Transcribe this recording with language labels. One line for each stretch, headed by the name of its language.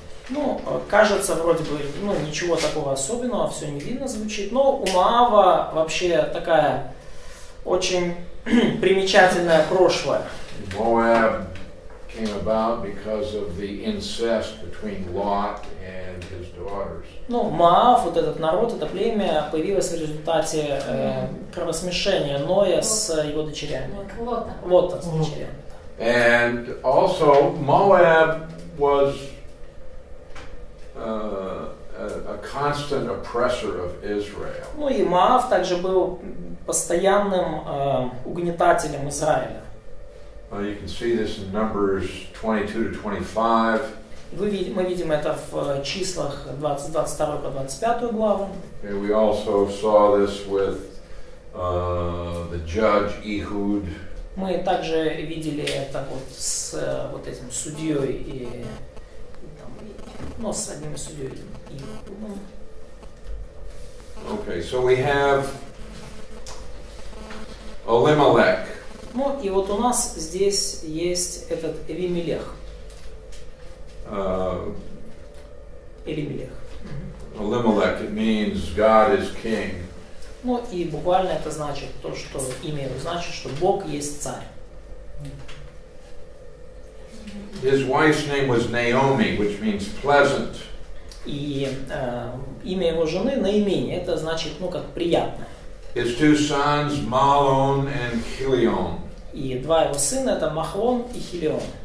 Russian: Ну, кажется, вроде бы, ну, ничего такого особенного, все невинно звучит, но у Моава вообще такая очень примечательное прошлое.
English: Moab came about because of the incest between Lot and his daughters.
Russian: Ну, Моав, вот этот народ, это племя, появилось в результате кровосмешения Ноя с его дочерями. Лота с дочерями.
English: And also Moab was a constant oppressor of Israel.
Russian: Ну и Моав также был постоянным угнетателем Израиля.
English: You can see this in Numbers 22 to 25.
Russian: Мы видим это в числах 22 по 25 главу.
English: Okay, we also saw this with the judge Ehud.
Russian: Мы также видели это вот с вот этим судьей и ну, с одним из судьей Ehudом.
English: Okay, so we have Elimelech.
Russian: Ну и вот у нас здесь есть этот Эвимелех. Элимелех.
English: Elimelech, it means God is king.
Russian: Ну и буквально это значит то, что имя его значит, что Бог есть царь.
English: His wife's name was Naomi, which means pleasant.
Russian: И имя его жены Наимень, это значит, ну, как приятное.
English: His 2 sons, Mahlon and Chilion.
Russian: И 2 его сына это Махлон и Хилион.